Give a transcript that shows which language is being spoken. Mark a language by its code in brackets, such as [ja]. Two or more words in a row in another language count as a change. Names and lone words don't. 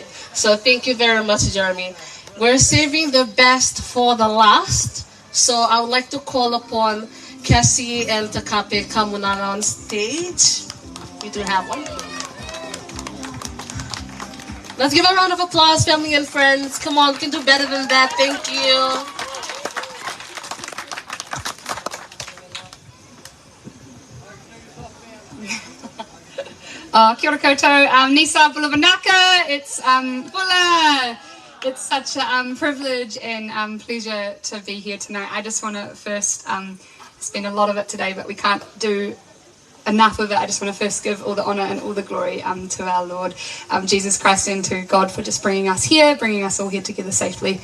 [en] So thank you very much, Jeremy. We're saving the best for the last. So I would like to call upon Cassie and Takape Kamunara on stage. We do have one. Let's give a round of applause, family and friends. Come on, we can do better than that. Thank you. [mi] Kia ora koutou, [fj] Nisa Bulavanaka. [en] It's Bula. It's such a privilege and pleasure to be here tonight. I just want to first spend a lot of it today, but we can't do enough of it. I just want to first give all the honour and all the glory to our Lord Jesus Christ and to God for just bringing us here, bringing us all here together safely.